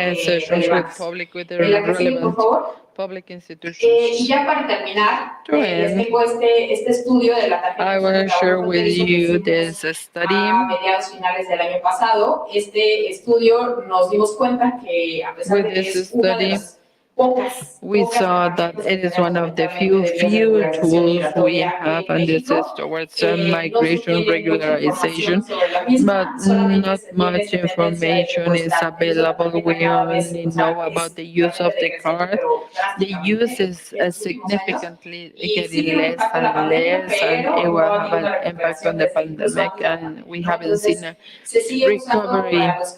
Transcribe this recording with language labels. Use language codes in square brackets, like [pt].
[en] Sessions with public, with the relevant public institutions. [es] Y ya para terminar, les tengo este estudio de la tarjeta. [en] I want to share with you this study. [es] A mediados finales del año pasado, este estudio nos dimos cuenta que a pesar de que es una de las [en] we saw that it is one of the few tools we have, and this is towards migration regularization, but not much information is available. We only know about the use of the card. The use is significantly getting less and less, and it will have an impact on the pandemic, and we haven't seen a recovery.